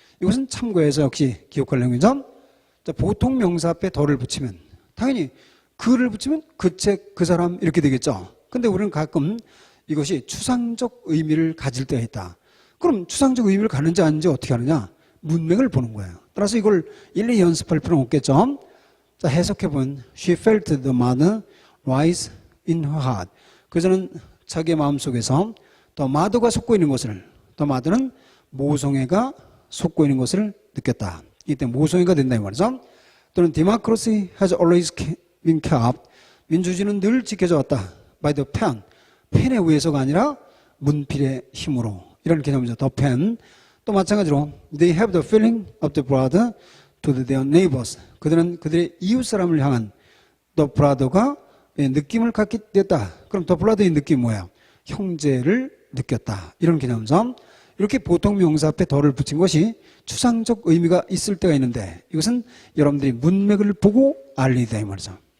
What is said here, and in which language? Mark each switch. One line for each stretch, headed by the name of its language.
Korean: 이것은 참고해서 역시 기억할 내용이죠. 자, 보통 명사 앞에 더를 붙이면 당연히 그를 붙이면 그 책, 그 사람 이렇게 되겠죠. 근데 우리는 가끔 이것이 추상적 의미를 가질 때가 있다. 그럼 추상적 의미를 가는지 아닌지 어떻게 하느냐? 문맥을 보는 거예요. 따라서 이걸 일일이 연습할 필요는 없겠죠. 자, 해석해보면
English: She felt the mother rise in her heart.
Korean: 그저는 자기의 마음속에서 더 마더가 솟고 있는 것을, 더 마더는 모성애가 솟고 있는 것을 느꼈다. 이때 모성애가 된다 이 말이죠.
English: 또는 democracy has always been kept.
Korean: 민주주의는 늘 지켜져 왔다.
English: by the pen.
Korean: 펜에 의해서가 아니라 문필의 힘으로. 이런 개념이죠. the pen. 또 마찬가지로
English: they have the feeling of the brother to their neighbors.
Korean: 그들은 그들의 이웃 사람을 향한 the brother가 느낌을 갖게 됐다. 그럼 the brother의 느낌이 뭐예요? 형제를 느꼈다. 이런 개념이죠. 이렇게 보통 명사 앞에 더를 붙인 것이 추상적 의미가 있을 때가 있는데 이것은 여러분들이 문맥을 보고 알리다 이 말이죠.